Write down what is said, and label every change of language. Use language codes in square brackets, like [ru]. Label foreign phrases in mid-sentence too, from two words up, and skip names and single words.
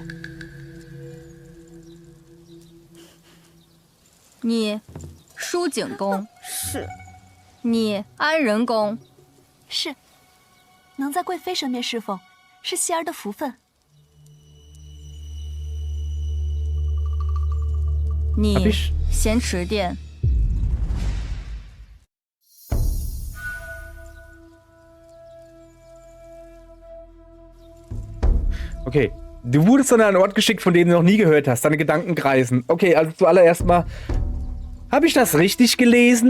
[zh] 你舒景公。是。你安仁公。是。能在贵妃身边侍奉，是希儿的福分。你咸池殿。 [de] Okay, du wurdest an einen Ort geschickt, von dem du noch nie gehört hast. Deine Gedanken kreisen. Okay, also zuallererst mal, habe ich das richtig gelesen?